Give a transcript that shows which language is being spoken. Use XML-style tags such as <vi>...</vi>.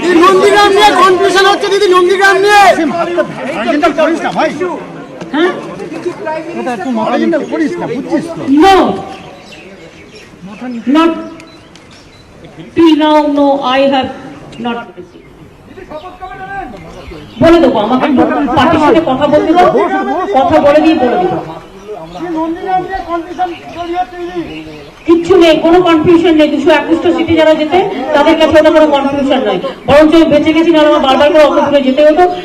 <bn>নন্দীগ্রাম নিয়ে কনফিউশন হচ্ছে দিদি, নন্দীগ্রাম নিয়ে</bn> <en>হ্যাঁ, no, not till now, no, I have not received.</en> <bn>বলে দেবো, আমাকে পার্টির সাথে কথা বলতে দাও, কথা বলে দিয়ে বলে দেবো। কিচ্ছু নেই, কোনো কনফিউশন নেই। 221টা সিটে যারা যেতে তাদের কাছে ওটা কোনো কনফিউশন নয়, বরঞ্চ আমি বেঁচে গেছি, না আমার বারবার করে অত দূরে যেতে হতো।</bn>